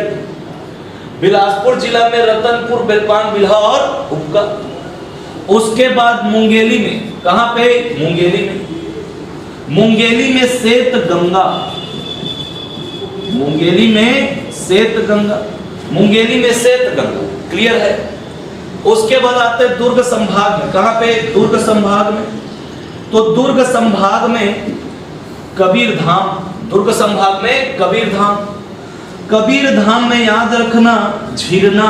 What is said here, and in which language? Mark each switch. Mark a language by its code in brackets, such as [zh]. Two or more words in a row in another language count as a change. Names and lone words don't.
[hi] बिलासपुर जिला में रतनपुर, बेलपान, बिल्हा और उपका। उसके बाद मुंगेली में। कहां पे? मुंगेली में। मुंगेली में सेत गंगा, मुंगेली में सेत गंगा, मुंगेली में सेत गंगा। क्लियर है? उसके बाद आते हैं दुर्ग संभाग में। कहां पे? दुर्ग संभाग में। तो दुर्ग संभाग में कबीरधाम, दुर्ग संभाग में कबीरधाम। कबीरधाम में याद रखना झिरना।